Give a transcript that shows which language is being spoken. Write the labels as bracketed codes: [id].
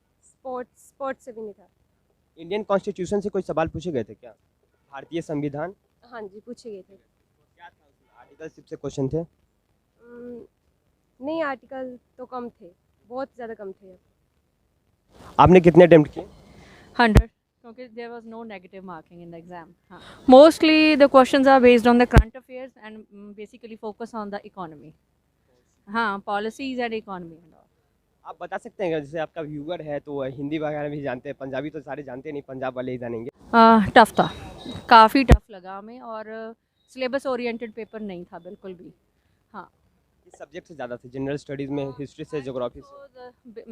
[hi] Sports से भी नहीं था। इंडियन कॉन्स्टिट्यूशन से कोई सवाल पूछे गए थे क्या? भारतीय संविधान हाँ जी पूछे गए थे। क्या था उसमें? आर्टिकलशिप से क्वेश्चन थे? नहीं आर्टिकल तो कम थे, बहुत ज़्यादा कम थे। आपने कितने अटेम्प्ट किए? [en] 100 क्योंकि there was no negative marking in the exam. [hi] हाँ. [en] Mostly the questions are based on the current affairs and basically focus on the economy. हाँ, policies and economy and all. [hi] आप बता सकते हैं जैसे आपका व्यूअर है तो हिंदी वगैरह भी जानते हैं, पंजाबी तो सारे जानते नहीं, पंजाब वाले ही जानेंगे। टफ था, काफ़ी टफ लगा हमें, और सिलेबस ओरिएंटेड पेपर नहीं था बिल्कुल भी। हाँ, किस सब्जेक्ट से ज़्यादा थे? जनरल स्टडीज़ में, हिस्ट्री से, ज्योग्राफी से?